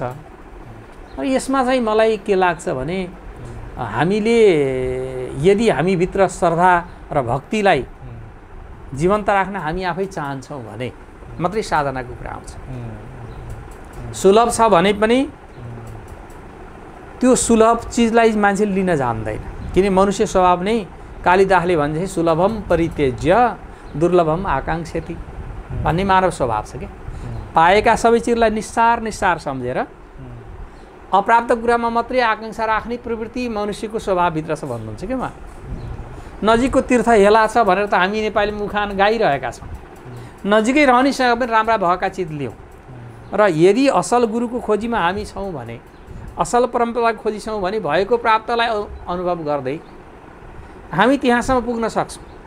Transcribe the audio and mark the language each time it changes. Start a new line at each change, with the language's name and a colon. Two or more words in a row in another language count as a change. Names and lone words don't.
Nepali: र यसमा चाहिँ मलाई के लाग्छ भने हामीले यदि हामीभित्र श्रद्धा र भक्तिलाई जीवन्त राख्न हामी आफै चाहन्छौँ भने मात्रै साधनाको कुरा आउँछ। सुलभ छ भने पनि त्यो सुलभ चिजलाई मान्छेले लिन जान्दैन, किन मनुष्य स्वभाव नै कालिदासले भन्छ
Sanskrit: सुलभम परित्यज्य दुर्लभम आकाङ्क्षति
Nepali: भन्ने मानव स्वभाव छ क्या। पाएका सबै चिजलाई निस्सार सम्झेर अप्राप्त कुरामा मात्रै आकाङ्क्षा राख्ने प्रवृत्ति मनुष्यको स्वभावभित्र छ भन्नुहुन्छ क्या उहाँ। नजिकको तीर्थ हेला छ भनेर त हामी नेपाली मुखान गाइरहेका छौँ। नजिकै रहनेसँग पनि राम्रा भएका चिज लियौँ र यदि असल गुरुको खोजीमा हामी छौँ भने, असल परम्पराको खोजी छौँ भने भएको प्राप्तलाई अनुभव गर्दै हामी त्यहाँसम्म पुग्न सक्छौँ।